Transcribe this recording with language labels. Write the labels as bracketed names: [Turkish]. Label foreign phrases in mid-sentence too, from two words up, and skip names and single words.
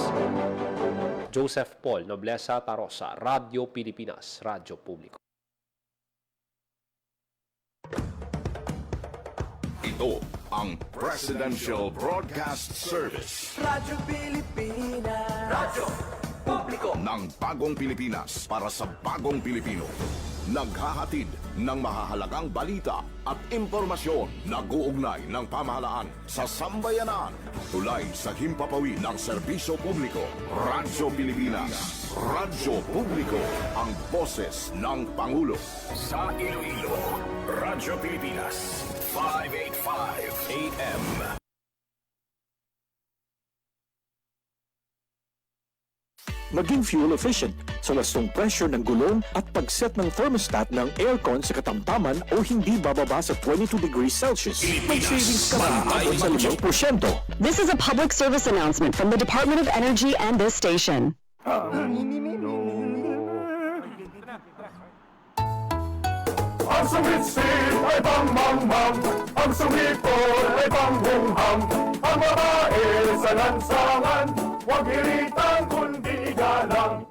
[Filipino] Joseph Paul Noblesa Tarosa, Radio Pilipinas, Radyo Publiko. Ito ang Presidential Broadcast Service Radyo Pilipinas. Radyo Publiko. ng Bagong Pilipinas para sa Bagong Pilipino. Naghahatid ng mahahalagang balita at impormasyon na guugnay ng pamahalaan sa sambayanan. Tulay sa himpapawid ng serbisyo publiko. Radyo Pilipinas. Radyo Publiko. Ang boses ng Pangulo. Sa Iloilo, Radyo Pilipinas. 585 AM. Maging [English] fuel efficient [Filipino] sa lastong pressure ng gulong at pag-set ng thermostat ng aircon sa katamtaman o hindi bababa sa 22 [English] degrees Celsius. [Filipino] Mag-savings ka na abot sa 5%. [English] This is a public service announcement from the Department of Energy and this station. [Filipino] Ang sumitsip ay pangmangmang, ang sumipon ay panghunghang, ang babae sa lansangan, huwag iritan kundi igalang.